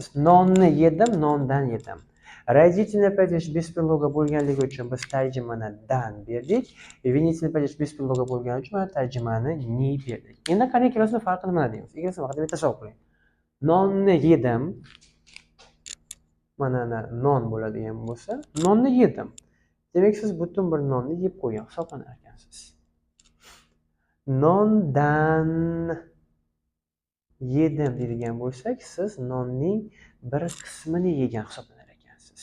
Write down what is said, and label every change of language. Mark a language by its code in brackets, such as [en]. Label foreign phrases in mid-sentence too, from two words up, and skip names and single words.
[uz] Nonni yedim, nondan yedim. [ru] Родительный падеж без предлога [uz] bo'lganligi uchun biz tarjimani dan berdik. [ru] Винительный падеж без предлога [uz] bo'lgani uchun mana tarjimani ni berdik. Endi qani ikkalasining farqi nimada deymiz? Ikkalasi vaqtida bitta savol qiling. Nonni yedim. Mana non bo'ladigan bo'lsa, nonni yedim. Demak, siz butun bir nonni yeb qo'ygan hisoblanar ekansiz. Nondan yedim deydigan bo'lsak, siz nonning bir qismini yegan hisoblanar ekansiz.